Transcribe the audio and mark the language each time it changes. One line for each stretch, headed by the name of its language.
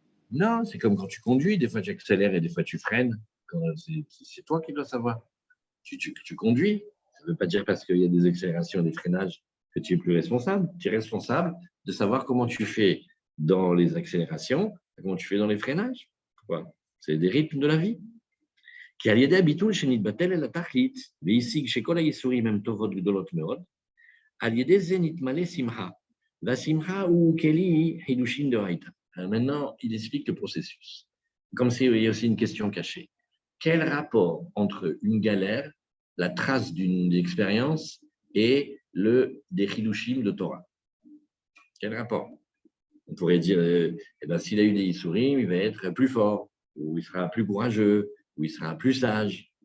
French: Non, c'est comme quand tu conduis, des fois tu accélères et des fois tu freines. C'est toi qui dois savoir. Tu conduis, ça ne veut pas dire parce qu'il y a des accélérations et des freinages que tu es plus responsable. Tu es responsable de savoir comment tu fais dans les accélérations, comment tu fais dans les freinages. C'est des rythmes de la vie.
Hebrew: כי על ידי הביטול שנתבטל אל התכלית, והשיג שכל הייסורים הם טובות גדולות מאוד, על ידי זה נתמלא שמחה, והשמחה הוא כלי חידושים דאורייתא.
French: Maintenant, il explique le processus. Comme il y a aussi une question cachée. Quel rapport entre une galère, la trace d'une expérience et des chidushim de Torah? Quel rapport? On pourrait dire, s'il a eu des Isurim, il va être plus fort, ou il sera plus courageux, ou il sera plus sage.